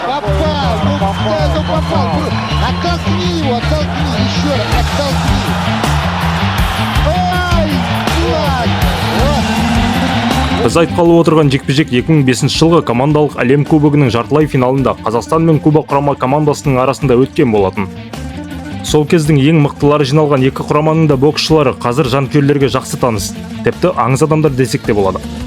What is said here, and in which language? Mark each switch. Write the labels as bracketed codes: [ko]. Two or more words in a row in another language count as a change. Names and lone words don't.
[ru] Попал! Ну попал! Оттолкни его, оттолкни! Еще раз, оттолкни! Ой! [kk] Біз айтқалы отырған жекпе-жек 2005 жылғы командалық әлем кубогының жартылай финалында Қазақстан мен Куба құрама командасының арасында өткен болатын. Сол кездің ең мықтылары жиналған екі құраманың да боксшылары қазір жанкүйерлерге жақсы таныс, тіпті аңыз адамдар десек те болады.